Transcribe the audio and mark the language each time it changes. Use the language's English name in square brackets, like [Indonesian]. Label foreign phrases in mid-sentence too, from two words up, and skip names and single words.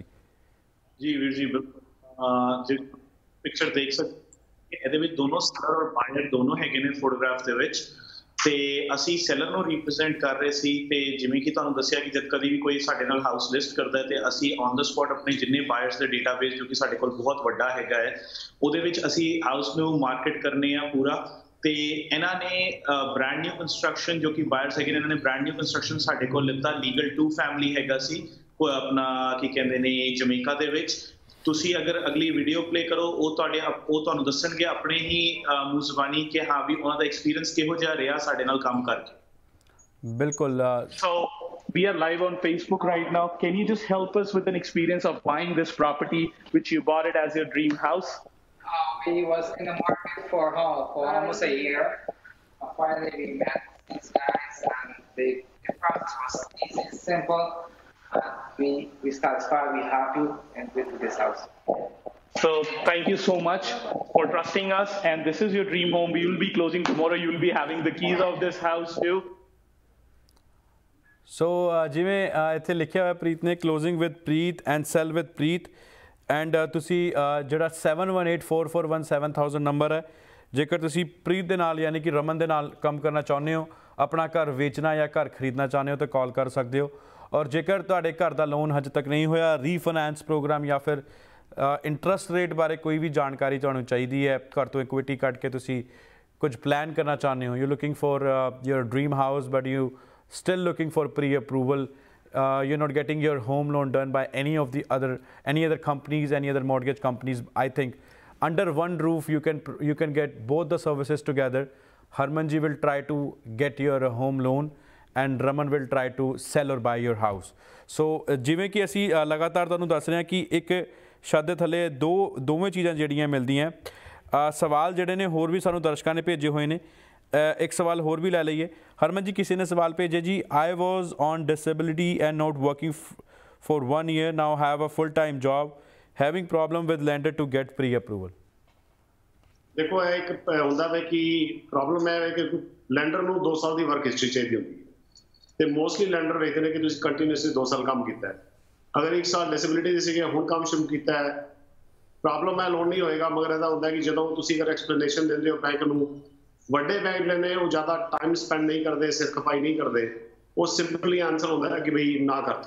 [Punjabi] ਜੀ ਵੀਰ ਜੀ ਬਿਲਕੁਲ ਜੇ ਪਿਕਚਰ ਦੇਖ ਸਕਦੇ ਇਹਦੇ ਵਿੱਚ ਦੋਨੋਂ ਸੈਲਰ ਔਰ ਬਾਇਰ ਦੋਨੋਂ ਹੈਗੇ ਨੇ ਫੋਟੋਗ੍ਰਾਫ ਦੇ ਵਿੱਚ ਤੇ ਅਸੀਂ ਸੈਲਰ ਨੂੰ ਰਿਪਰੈਜ਼ੈਂਟ ਕਰ ਰਹੇ ਸੀ ਤੇ ਜਿਵੇਂ ਕਿ ਤੁਹਾਨੂੰ ਦੱਸਿਆ ਕਿ ਜਦ ਕਦੀ ਵੀ ਕੋਈ ਸਾਡੇ ਨਾਲ [English] house list [Punjabi] ਕਰਦਾ ਹੈ ਤੇ ਅਸੀਂ [English] on the spot [Punjabi] ਆਪਣੇ ਜਿੰਨੇ ਬਾਇਰਸ ਦੇ ਡੇਟਾਬੇਸ ਜੋ ਕਿ ਸਾਡੇ ਕੋਲ ਬਹੁਤ ਵੱਡਾ ਹੈਗਾ ਹੈ ਉਹਦੇ ਵਿੱਚ ਅਸੀਂ ਹਾਊਸ ਨੂੰ ਮਾਰਕੀਟ ਕਰਨੇ ਆ ਪੂਰਾ ਤੇ ਇਹਨਾਂ ਨੇ [English] brand new construction [Punjabi] ਜੋ ਕਿ ਬਾਇਰਸ ਹੈਗੇ ਨੇ, ਇਹਨਾਂ ਨੇ [English] brand new construction [Punjabi] ਸਾਡੇ ਕੋਲ ਲਿੱਤਾ। ਲੀਗਲ 2 ਫੈਮਿਲੀ ਹੈਗਾ ਸੀ ਆਪਣਾ ਕੀ ਕਹਿੰਦੇ ਨੇ ਜਮੈਕਾ ਦੇ ਵਿੱਚ। ਤੁਸੀਂ ਅਗਰ ਅਗਲੀ [English] video play [Punjabi] ਕਰੋ ਉਹ ਤੁਹਾਨੂੰ ਦੱਸਣਗੇ ਆਪਣੇ ਹੀ ਮੂੰਹ ਜ਼ਬਾਨੀ ਕਿ ਹਾਂ ਵੀ ਉਹਨਾਂ ਦਾ ਐਕਸਪੀਰੀਅੰਸ ਕਿਹੋ ਜਿਹਾ ਰਿਹਾ ਸਾਡੇ ਨਾਲ ਕੰਮ ਕਰਕੇ। ਬਿਲਕੁਲ। [English] So we are live on Facebook right now. Can you just help us with an experience of buying this property, which you bought it as your dream house? We was in the market for almost a year. Finally, we met these guys, and the process was easy, simple. We satisfied, we happy, and with this house. So thank you so much for trusting us. And this is your dream home. We will be closing tomorrow. You will be having the keys of this house too. [Punjabi] ਸੋ ਜਿਵੇਂ ਇੱਥੇ ਲਿਖਿਆ ਹੋਇਆ ਪ੍ਰੀਤ ਨੇ, [English] closing with Preet and sell with Preet. [Punjabi] ਐਂਡ ਤੁਸੀਂ ਜਿਹੜਾ 7184417000 ਨੰਬਰ ਹੈ, ਜੇਕਰ ਤੁਸੀਂ ਪ੍ਰੀਤ ਦੇ ਨਾਲ ਯਾਨੀ ਕਿ ਰਮਨ ਦੇ ਨਾਲ ਕੰਮ ਕਰਨਾ ਚਾਹੁੰਦੇ ਹੋ, ਆਪਣਾ ਘਰ ਵੇਚਣਾ ਜਾਂ ਘਰ ਖਰੀਦਣਾ ਚਾਹੁੰਦੇ ਹੋ ਤਾਂ ਕਾਲ ਕਰ ਸਕਦੇ ਹੋ। ਔਰ ਜੇਕਰ ਤੁਹਾਡੇ ਘਰ ਦਾ ਲੋਨ ਹਜੇ ਤੱਕ ਨਹੀਂ ਹੋਇਆ, [English] refinance program [Punjabi] ਜਾਂ ਫਿਰ [English] interest rate [Punjabi] ਬਾਰੇ ਕੋਈ ਵੀ ਜਾਣਕਾਰੀ ਤੁਹਾਨੂੰ ਚਾਹੀਦੀ ਹੈ, ਘਰ ਤੋਂ ਇਕੁਇਟੀ ਕੱਢ ਕੇ ਤੁਸੀਂ ਕੁਝ ਪਲਾਨ ਕਰਨਾ ਚਾਹੁੰਦੇ ਹੋ, [English] you looking for your dream house but you still looking for pre-approval, you're not getting your home loan done by any other companies, any other mortgage companies, I think under one roof you can get both the services together. Harman ji will try to get your home loan and Raman will try to sell or buy your house. [Punjabi] So ਜਿਵੇਂ ਕਿ ਅਸੀਂ ਲਗਾਤਾਰ ਤੁਹਾਨੂੰ ਦੱਸ ਰਹੇ ਹਾਂ ਕਿ ਇੱਕ ਛੱਤ ਦੇ ਥੱਲੇ ਦੋਵੇਂ ਚੀਜ਼ਾਂ ਜਿਹੜੀਆਂ ਮਿਲਦੀਆਂ। ਸਵਾਲ ਜਿਹੜੇ ਨੇ ਹੋਰ ਵੀ ਸਾਨੂੰ ਦਰਸ਼ਕਾਂ ਨੇ ਭੇਜੇ ਹੋਏ ਨੇ। ਏਕ ਸਵਾਲ ਹੋਰ ਭੀ ਲੈ ਲੀਏ। [Hindi] हरमन जी किसी ने सवाल भेजे जी, [English] I was on disability and not working for 1 year, now have a full time job, having problem with lender to get pre approval. [Hindi] देखो एक [Punjabi] ਹੁੰਦਾ ਵੇ ਕਿ ਪ੍ਰੋਬਲਮ ਹੈ ਕਿ ਲੈਂਡਰ ਨੂੰ 2 ਸਾਲ ਦੀ [English] work history [Punjabi] ਚਾਹੀਦੀ ਹੁੰਦੀ ਹੈ ਤੇ [English] mostly lender [Punjabi] ਵੇਖਦੇ ਨੇ ਕਿ ਤੁਸੀਂ ਕੰਟੀਨਿਊਸਲੀ 2 ਸਾਲ ਕੰਮ ਕੀਤਾ ਹੈ। ਅਗਰ 1 ਸਾਲ ਡਿਸੇਬਿਲਿਟੀ ਦੀ ਸੀਗੀ, ਹੁਣ ਕੰਮ ਸ਼ੁਰੂ ਕੀਤਾ ਹੈ, ਪ੍ਰੋਬਲਮ ਹੈ ਲੋਨ ਨਹੀਂ ਹੋਏਗਾ। ਮਗਰ ਇਹਦਾ ਹੁੰਦਾ ਕਿ ਜਦੋਂ ਤੁਸੀਂ ਅਗਰ ਐਕਸਪਲੇਨੇਸ਼ਨ ਦਿੰਦੇ ਹੋ ਬੈਂਕ ਨੂੰ, ਵੱਡੇ ਬੈਂਕ ਨੇ ਉਹ ਜ਼ਿਆਦਾ [English] time spend [Punjabi] ਨਹੀਂ ਕਰਦੇ, ਸਿਰ ਖਪਾਈ ਨਹੀਂ ਕਰਦੇ, ਉਹ [English] simply answer [Punjabi] ਹੁੰਦਾ ਹੈ ਕਿ ਬਈ ਨਾ ਕਰਤੀ।